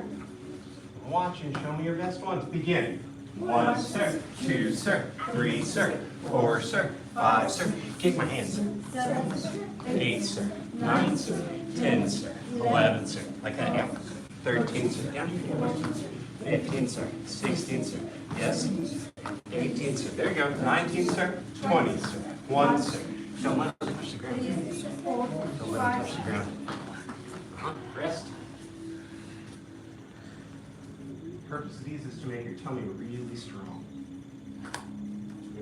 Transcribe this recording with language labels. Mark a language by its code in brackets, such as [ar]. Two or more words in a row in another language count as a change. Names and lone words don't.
[en] Watch and show me your best ones. Begin. 1, circ, 2, circ, 3, circ, 4, circ, 5, circ. Kick my hands. 8, circ, 9, circ, 10, circ, 11, circ. Like that, yeah. 13, circ. Down here. 15, circ. 16, circ. Yes. 18, circ. There you go. 19, circ. 20, circ. 1, circ. Don't let it touch the ground. Don't let it touch the ground. Rest. The purpose of these is to make your tummy really strong.